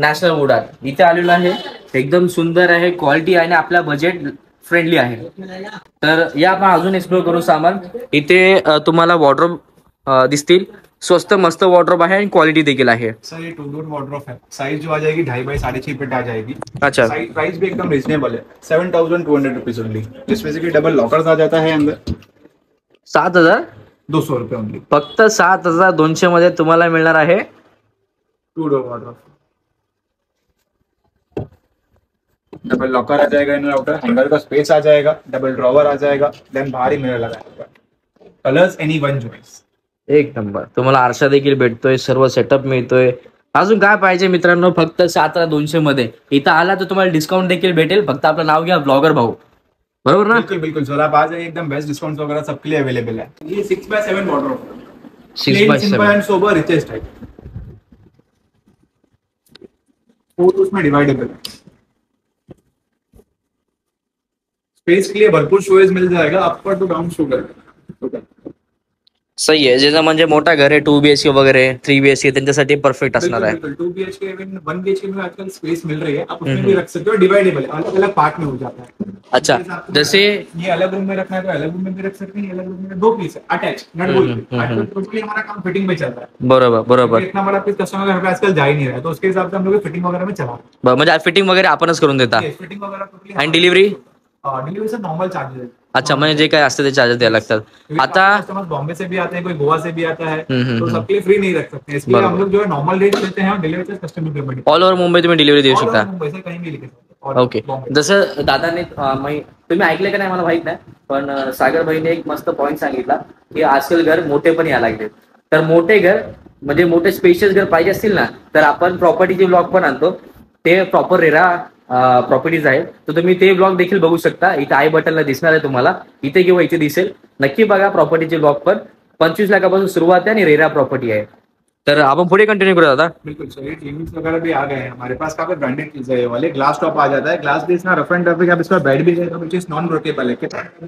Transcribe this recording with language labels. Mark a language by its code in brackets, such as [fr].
[mr] National would art इथे आलेलं आहे. एकदम सुंदर आहे, क्वालिटी आहे आणि आपल्या बजेट फ्रेंडली आहे. तर या आपण अजून एक्सप्लोर करू सामान. इथे तुम्हाला वॉर्डरोब दिसतील, स्वस्त मस्त वॉर्डरोब आहे आणि क्वालिटी देखील आहे. [hi] सर ये 2 डोर वार्डरोब है, साइज जो आ जाएगी 2.5 बाई 6.5 फीट आ जाएगी. अच्छा. साइज प्राइस भी एकदम रीजनेबल है, 7200 रुपीज ओनली, जिसमें से कि डबल लॉकर्स आ जाता है अंदर. 7,200 रुपये ओनली. [mr] फक्त 7,200 मध्ये तुम्हाला मिळणार आहे 2 डोर वार्डरोब. [hi] डबल लॉकर आ जाएगा, इनर आउटर हैंगर का स्पेस आ जाएगा, डबल ड्रॉवर आ जाएगा, देन बाहर ही मिरर लगाएगा. [en] Colours any one choice. [mr] एक नंबर. तुम्हाला आरसा देखील भेटतोय, सर्व सेटअप मिळतोय. अजून काय पाहिजे मित्रांनो, फक्त 7,200 मध्ये इथं आला तर तुम्हाला डिस्काउंट देखील भेटेल. फक्त आपलं नाव घ्या, ब्लॉगर भाऊ, बरोबर ना? [hi] बिल्कुल बिल्कुल सर, आप आ जाइए, एकदम बेस्ट डिस्काउंट वगैरह सबके लिए अवेलेबल है. ये 6x7 wardrobe, 6x7 [en] And sober richest type. [hi] Four उसमें डिवाइडेबल है. स्पेस के लिए भरपूर स्टोरेज मिल जाएगा, अपर टू डाउन स्टोरेज. [mr] सही आहे. ज्याचं म्हणजे मोठा घर आहे, 2 BHK वगैरे 3 BHK त्यांच्यासाठी परफेक्ट असणार आहे. [hi] 2 BHK इवन 1 BHK में आजकल स्पेस मिल रही है, आप उसमें भी रख सकते हो. डिवाइडेबल है, अलग अलग पार्ट में हो जाता है. अच्छा, जैसे ये अलग रूम में रखना है तो अलग रूम में भी रख सकते हैं. अलग रूम में 2 पीस है अटैच, नट बोल्ट. आजकल टोटली हमारा काम फिटिंग में चल रहा है. [mr] बरोबर बरोबर. [hi] इतना बड़ा पीस कस्टमर का आजकल जा ही नहीं रहा है, तो उसके हिसाब से हम लोग फिटिंग वगैरह में चला. [mr] म्हणजे फिटिंग वगैरे आपणच करून देता [hi] फिटिंग वगैरह टोटली. [mr] आणि डिलिव्हरी [hi] डिलीवरी से नॉर्मल चार्जेस. [mr] अच्छा, म्हणजे जे काय असते ते चार्जेस द्यायला लागतात. आता [hi] कस्टमर बॉम्बे से भी आते हैं, कोई गोवा से भी आता है, हम्म. तो सबके लिए फ्री नहीं रख सकते. इसलिए हम लोग जो है नॉर्मल रेट देते हैं, delivery charge customer payment. [mr] All over Mumbai तुम्ही डिलिव्हरी देऊ शकता. [hi] मुंबई से कहीं भी लेके सकते. [en] Okay. [mr] जसं दादाने तुम्ही ऐकलं का नाही मला माहित नाही, पण सागर भाईने एक मस्त पॉईंट सांगितला की आजकाल घर मोठे पण यायला लागले. तर मोठे घर म्हणजे मोठे स्पेशियस घर पाहिजे असतील ना, तर आपण प्रॉपर्टीचे ब्लॉग पण आणतो. ते प्रॉपर रेरा प्रॉपर्टीज आहे, तर तुम्ही ते ब्लॉग देखील बघू शकता. इथे आय बटनला दिसणार आहे तुम्हाला, इथे किंवा इथे दिसेल. नक्की बघा प्रॉपर्टीचे ब्लॉग पण. 25 लाखापासून सुरुवात आहे आणि रेरा प्रॉपर्टी आहे. तर आपण पुढे कंटिन्यू करू दादा. [hi] बिल्कुल सर, ये टीवीज वगैरह भी आ गए हैं हमारे पास. काफी ब्रांडेड चीज है ये वाले. ग्लास टॉप आ जाता है, ग्लास बेस ना रफ एंड टफ. आप इसका बेड भी जाएगा, विच इज नॉन ब्रेकेबल है.